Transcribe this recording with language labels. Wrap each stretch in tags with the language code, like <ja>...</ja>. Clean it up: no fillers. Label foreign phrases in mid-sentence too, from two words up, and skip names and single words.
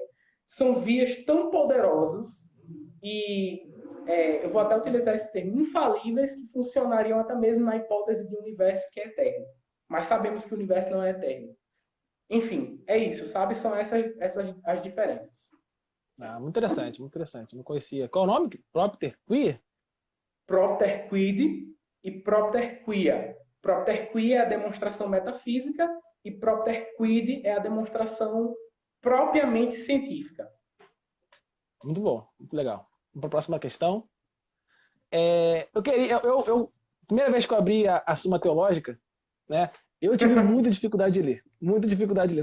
<pt>São vias tão poderosas e eu vou até utilizar esse termo, infalíveis, que funcionariam até mesmo na hipótese de um universo que é eterno. Mas sabemos que o universo não é eterno. Enfim, é isso, sabe? São essas as diferenças. Muito interessante, muito interessante. Não conhecia. Qual é o nome?</pt> <la>Propter Queer? Propter quid e propter quia. Propter quia</la> <pt>é a demonstração metafísica e</pt> <la>propter quid</la> <pt>é a demonstração propriamente científica. Muito bom, muito legal. Vamos para a próxima questão. Eu queria, primeira vez que eu abri a Suma Teológica, né, eu tive muita dificuldade de ler, muita dificuldade de ler.</pt>